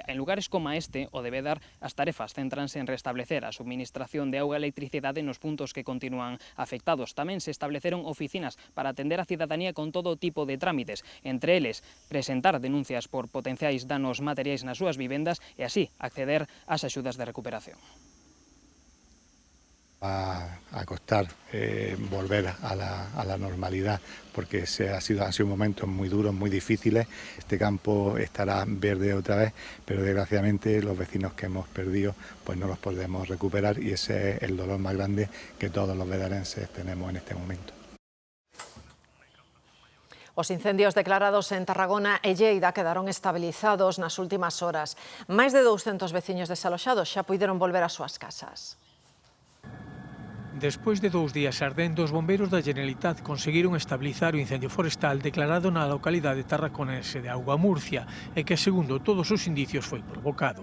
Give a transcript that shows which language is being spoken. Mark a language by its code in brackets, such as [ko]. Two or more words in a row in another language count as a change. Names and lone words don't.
[gl] En lugares como este, o de Bédar, as tarefas céntranse en restablecer a subministración de auga e electricidade nos puntos que continúan afectados. Tamén se estableceron oficinas para atender a cidadanía con todo tipo de trámites, entre eles presentar denuncias por potenciais danos materiais nas súas vivendas e así acceder ás axudas de recuperación. [es] A costar volver a la normalidad, porque han sido momentos muy duros, muy difíciles. Este campo estará verde otra vez, pero desgraciadamente los vecinos que hemos perdido pues no los podemos recuperar, y ese es el dolor más grande que todos los bedarenses tenemos en este momento. [gl] Os incendios declarados en Tarragona e Lleida quedaron estabilizados nas últimas horas. Máis de 200 veciños desaloxados xa puideron volver ás súas casas. Despois de 2 días ardendo, os bombeiros da Generalitat conseguiron estabilizar o incendio forestal declarado na localidade tarraconense de Auga Murcia e que, segundo todos os indicios, foi provocado.